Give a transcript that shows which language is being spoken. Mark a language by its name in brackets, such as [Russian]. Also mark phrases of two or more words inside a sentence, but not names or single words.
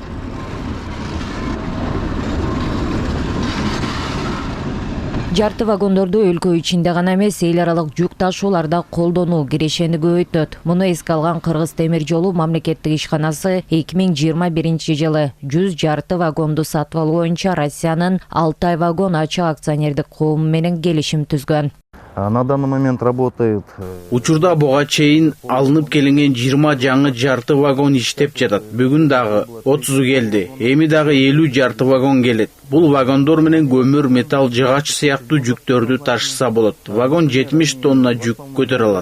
[Kyrgyz] Жарты вагондорду өлкө ичинде гана эмес, эл аралык жүк ташууларда колдонуу кирешени көбөйтөт. Муну эске алган Кыргыз темир жолу мамлекеттик ишканасы 2021 жылы 100 жарты вагонду сатып алуу боюнча Россиянын Алтай вагон ачык акционердик коому менен келишим түзгөн. [Russian] На данный момент работает. [Kyrgyz] Учурда буга чейин алынып келинген 20 жаңы жарты вагон иштеп жатат. Бүгүн дагы 30 келди. Эми дагы 50 жарты вагон келет. Бул вагондор менен көмүр, металл, жыгач сыяктуу жүктөрдү ташыса болот. Вагон 70 тонна жүк көтөрө алат.